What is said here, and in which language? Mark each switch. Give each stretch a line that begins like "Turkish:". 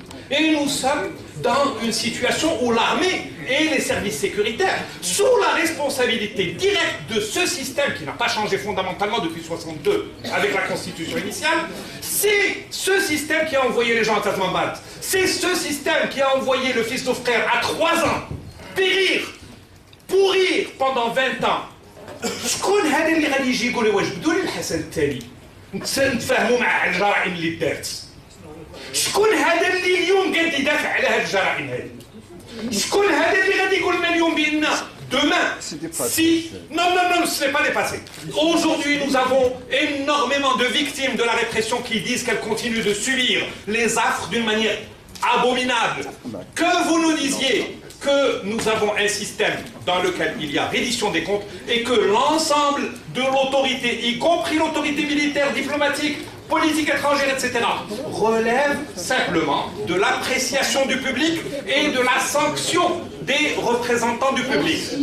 French: Et nous sommes dans une situation où l'armée et les services sécuritaires, sous la responsabilité directe de ce système qui n'a pas changé fondamentalement depuis 1962 avec la constitution initiale, c'est ce système qui a envoyé les gens à Tazmambat, c'est ce système qui a envoyé le fils de frère à 3 ans périr, pourrir pendant 20 ans.
Arabic: شكون هذا اللي غادي يجي يقول لي واش بدوا لي الحسن التالي نتفاهموا مع الجرائم اللي دارت؟ شكون هذا اللي اليوم قاعد يدافع على هذه الجرائم هذه؟ شكون هذا اللي غادي يقول لنا اليوم بان
French: demain, si... Non, ce n'est pas dépassé. Aujourd'hui, nous avons énormément de victimes de la répression qui disent qu'elles continuent de subir les affres d'une manière abominable. Que vous nous disiez que nous avons un système dans lequel il y a reddition des comptes et que l'ensemble de l'autorité, y compris l'autorité militaire, diplomatique, politique étrangère, etc., relève simplement de l'appréciation du public et de la sanction des représentants du public.